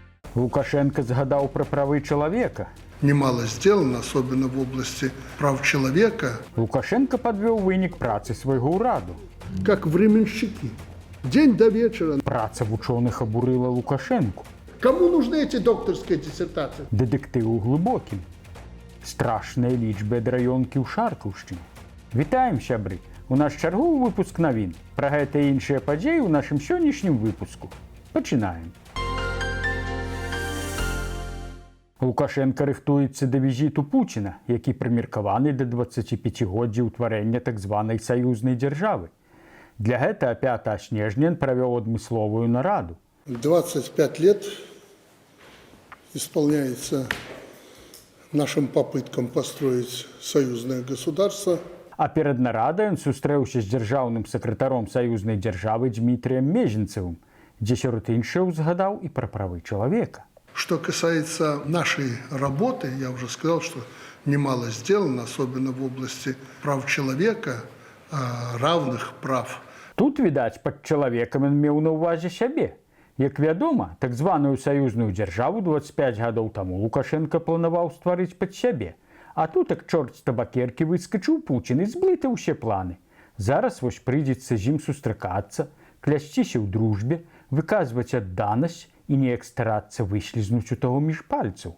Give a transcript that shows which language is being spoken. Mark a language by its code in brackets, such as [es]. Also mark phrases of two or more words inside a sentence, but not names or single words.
[be] Лукашенко згадав про правы чалавека. [ru] Немало сделано, особенно в области прав человека. [be] Лукашенко подвел вынік працы свайго ўраду. [ru] Как временщики. День до вечера. [be] Праца вучоных абурыла Лукашенку. [ru] Кому нужны эти докторские диссертации? [be] Дэтэктыву глыбокім. Страшныя лічбы ад раёнкі ў Шаркаўшчыне. Вітаем, сябры! У наш чарговы выпуск навін. Пра гэта і іншыя падзеі ў нашым сённяшнім выпуску. Пачынаем. Лукашенко рыхтуецца да візіту Пуціна, які прымеркаваны да 25годдзя ўтварэння так званай саюзнай дзяржавы. Для гэта 5 снежня ён правёў адмысловую нараду. [ru] 25 лет исполняется нашим попыткам построить союзное государство. [be] А перад нарадай ён сустрэўся з дзяржаўным сакратаром саюзнай дзяржавы Дмітрыем Межінцевым, дзе сярод іншых узгадаў і пра правы чалавека. [ru] Что касается нашей работы, я уже сказал, что немало сделано, особенно в области прав человека, равных прав. [be] Тут, відаць, пад чалавекам ён меў на ўвазе сябе. Як вядома, так званую саюзную дзяржаву 25 гадоў таму Лукашенко планаваў стварыць пад сябе. А тут, як чорт з табакеркі, выскачыў Пуцін і зблытаў усе планы. Зараз вось прыйдзецца з ім сустракацца, клясціся ў дружбе, выказваць адданасць і неяк старацца выслізнуць у таго між пальцаў.